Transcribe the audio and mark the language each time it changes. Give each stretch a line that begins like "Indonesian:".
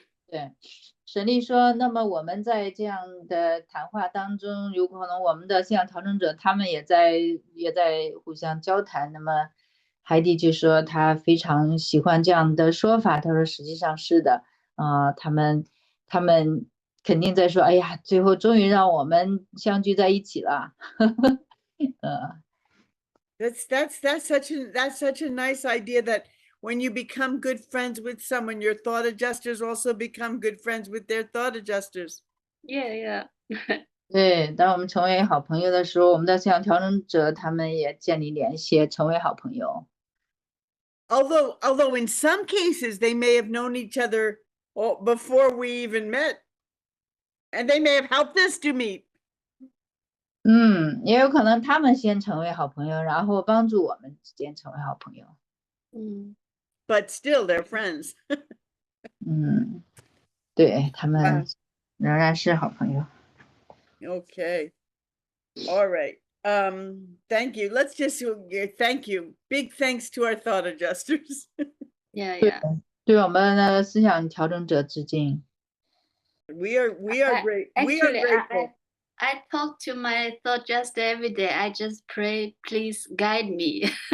Chinese: 对，沈丽说，那么我们在这样的谈话当中，有可能我们的信仰调整者他们也在互相交谈。那么海蒂就说他非常喜欢这样的说法，他说实际上是的，他们肯定在说，哎呀，最后终于让我们相聚在一起了。
English: That's such a nice idea, that when you become good friends with someone, your thought adjusters also become good friends with their thought adjusters. Yeah.
Chinese: 对，当我们成为好朋友的时候，我们的信仰调整者他们也建立联系，成为好朋友。
English: Although in some cases they may have known each other before we even met, and they may have helped us to meet.
Chinese: 也有可能他们先成为好朋友，然后帮助我们之间成为好朋友。
English: But still, they're friends.
Chinese: 对，他们仍然是好朋友。
English: Okay. All right. Thank you. Let's just thank you. Big thanks to our thought adjusters. Yeah.
Chinese: 对我们的思想调整者致敬。
English: We are great. Actually, we are grateful. I talk to my thought adjuster every day. I just pray, please guide me.